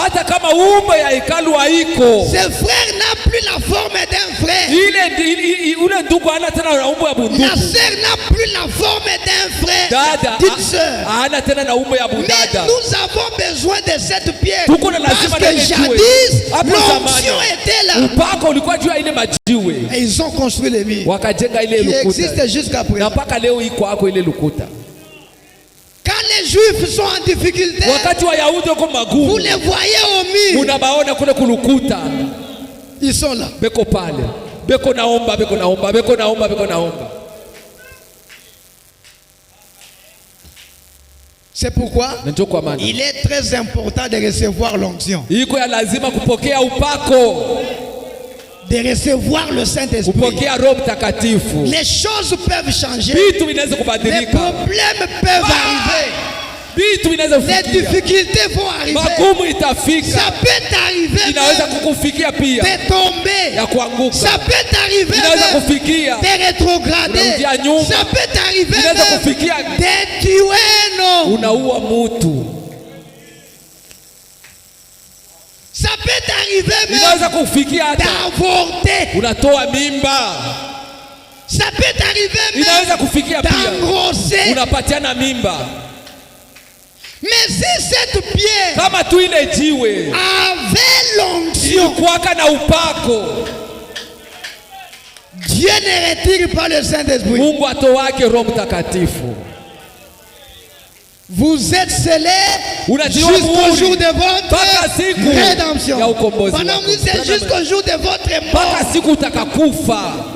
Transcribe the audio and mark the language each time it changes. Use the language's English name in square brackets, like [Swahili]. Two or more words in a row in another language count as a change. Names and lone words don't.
[Swahili] hata kama umbo ya hekalu haiko, [French] ce frère n'a plus la forme d'un frère. [Swahili] Ule ndugu hana tena umbo ya bunduku. [French] La sœur n'a plus la forme d'un frère. [Swahili] Dada [French] d'une sœur. [Swahili] hana tena na umbo ya budada. [French] Mais nous avons besoin de cette pierre. Parce que jadis l'onction était là. [Swahili] Upako ulikuwa juu ya ile majiwe. [French] Et ils ont construit les murs. [Swahili] Wakajenga ile lukuta. [French] Qui existe jusqu'à présent. [Swahili] Na mpaka leo iko hako ile lukuta. [French] Quand les Juifs sont en difficulté, [Swahili] wakati Wayahudi wako magumu, [French] vous les voyez au mur. [Swahili] Unabaona kule kulukuta. [French] Ils sont là. [Swahili] Beko pale. Beko naomba. [French] C'est pourquoi il est très important de recevoir l'onction. [Swahili] Iko ya lazima kupokea upako. [French] De recevoir le Saint-Esprit. Les choses peuvent changer. Les problèmes peuvent arriver. Les difficultés vont arriver. Ça peut t'arriver de tomber. Ça peut t'arriver de rétrograder. [Swahili] ya nyuma. [French] Ça peut t'arriver [Swahili] inaweza kufikia [French] de tuer non. [Swahili] Unaua mtu. [French] Ça peut t'arriver même [Swahili] inaweza kufikia hata [French] d'avorter. [Swahili] Unatoa mimba. [French] Ça peut t'arriver même [Swahili] inaweza kufikia pia [French] d'engrosser. [Swahili] Unapatiana mimba. [French] Mais si cette pierre [Swahili] kama tu ile jiwe [French] avait l'onction, [Swahili] ilikuwa na upako, [French] Dieu ne retire pas le Saint-Esprit. [Swahili] Mungu atoake Roho Mtakatifu. [French] Vous êtes scellés jusqu'au jour de votre rédemption. Pendant que c'est jusqu'au jour de votre mort.